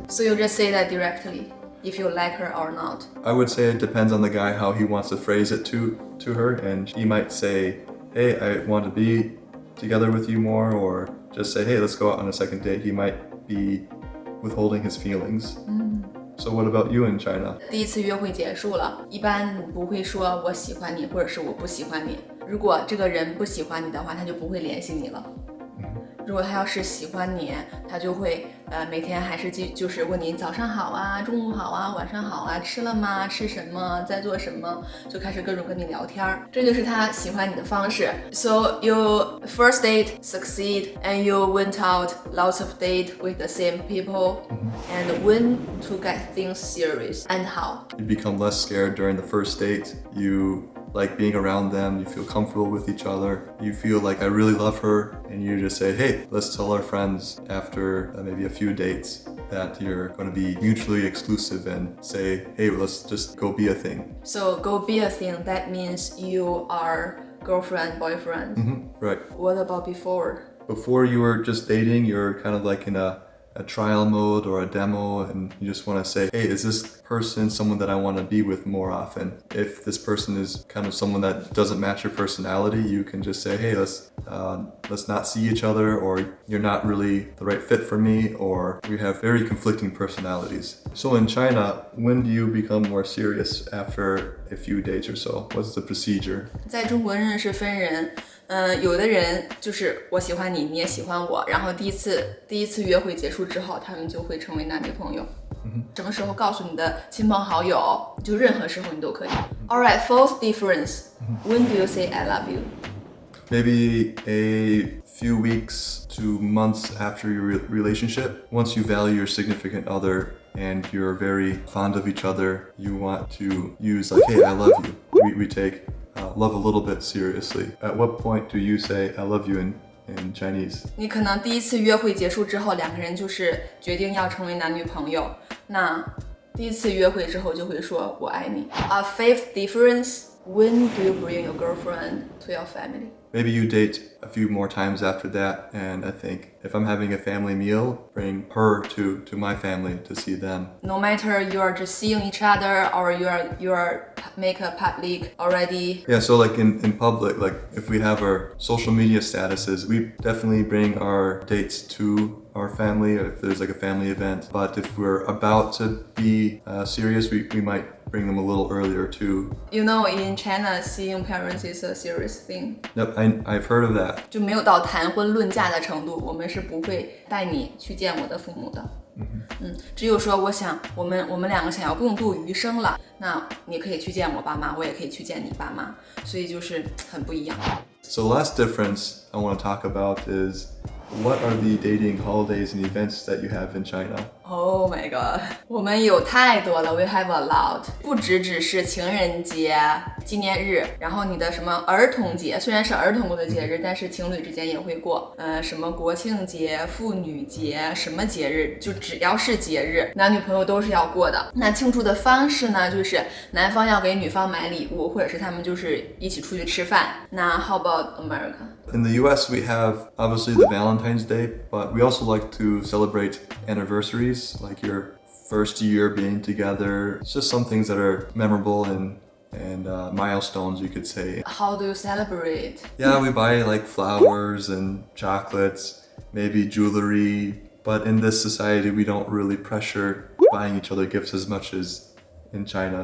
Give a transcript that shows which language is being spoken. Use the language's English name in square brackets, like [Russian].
[English] So you just say that directly, if you like her or not. I would say it depends on the guy how he wants to phrase it to her, and he might say, hey, I want to be together with you more, or just say, hey, let's go out on a second date. He might be withholding his feelings. So what about you in China? [Chinese] 第一次约会结束了，一般不会说我喜欢你，或者是我不喜欢你。如果这个人不喜欢你的话，他就不会联系你了。如果他要是喜欢你，他就会每天还是就是问你早上好啊，中午好啊，晚上好啊，吃了吗？吃什么？在做什么？就开始各种跟你聊天，这就是他喜欢你的方式。 [English] So you first date succeed and you went out lots of date with the same people and when to get things serious and how? You become less scared during the first date. You like being around them, you feel comfortable with each other, you feel like I really love her, and you just say, hey, let's tell our friends after maybe a few dates that you're going to be mutually exclusive and say, hey, let's just go be a thing. So go be a thing, that means you are girlfriend, boyfriend. Right. What about before? Before you were just dating, you're kind of like in a trial mode or a demo, and you just want to say, hey, is this person someone that I want to be with more often? If this person is kind of someone that doesn't match your personality, you can just say, hey, let's not see each other, or you're not really the right fit for me, or we have very conflicting personalities. So in China, when do you become more serious after a few dates or so? What's the procedure? [Chinese] 在中国认识分人，有的人就是我喜欢你，你也喜欢我，然后第一次约会结束之后，他们就会成为男女朋友。什么时候告诉你的亲朋好友，就任何时候你都可以。 [English] Alright, fourth difference. When do you say I love you? Maybe a few weeks to months after your relationship. Once you value your significant other and you're very fond of each other, you want to use like, hey, I love you. We take love a little bit seriously. At what point do you say I love you in Chinese? [Chinese] 你可能第一次约会结束之后，两个人就是决定要成为男女朋友。那第一次约会之后就会说我爱你。 [English] A fifth difference. When do you bring your girlfriend to your family? Maybe you date a few more times after that, and I think if I'm having a family meal, bring her to my family to see them. No matter you are just seeing each other or you are make a public already. Yeah, so like in public, like if we have our social media statuses, we definitely bring our dates to our family if there's like a family event. But if we're about to be serious, we might bring them a little earlier too. You know, in China, seeing parents is a serious thing. Yep, I've heard of that. [Chinese] 就没有到谈婚论嫁的程度，我们是不会带你去见我的父母的。只有说我们两个想要共度余生了，那你可以去见我爸妈，我也可以去见你爸妈，所以就是很不一样。 [English] So last difference I want to talk about is what are the dating holidays and events that you have in China? Oh my god， [Chinese] 我们有太多了 ， [English] we have a lot， [Chinese] 不只是情人节、纪念日，然后你的什么儿童节，虽然是儿童过的节日，但是情侣之间也会过，什么国庆节、妇女节，什么节日，就只要是节日，男女朋友都是要过的。那庆祝的方式呢，就是男方要给女方买礼物，或者是他们就是一起出去吃饭。 [English] 那 how about America? In the US, we have obviously the Valentine's Day, but we also like to celebrate anniversaries, like your first year being together. It's just some things that are memorable and milestones, you could say. How do you celebrate? Yeah, we buy like flowers and chocolates, maybe jewelry, but in this society, we don't really pressure buying each other gifts as much as in China.